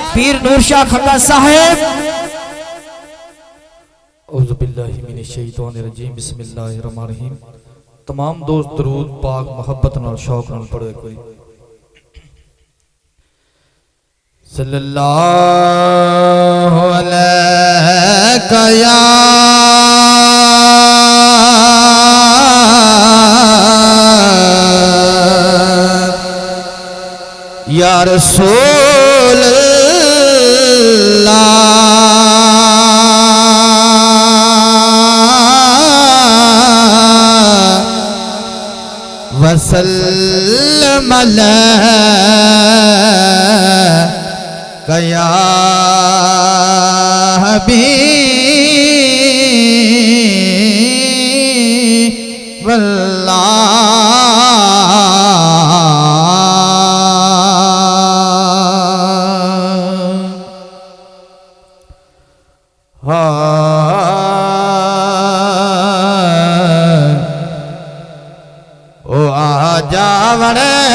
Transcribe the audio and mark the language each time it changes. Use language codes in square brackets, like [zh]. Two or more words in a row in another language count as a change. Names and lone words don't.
[pa] पीर नूर शाह खंगा साहेब। [ar] أعوذ بالله من الشيطان الرجيم، بسم الله الرحمن الرحيم. [pa] तमाम दोस्त दरूद पाक मोहब्बत नाल शौक नाल पढ़े कोई। [ar] صلى الله عليك يا رسول الله, وسلم عليك يا حبيب الله. [pa] ओ आजावड़े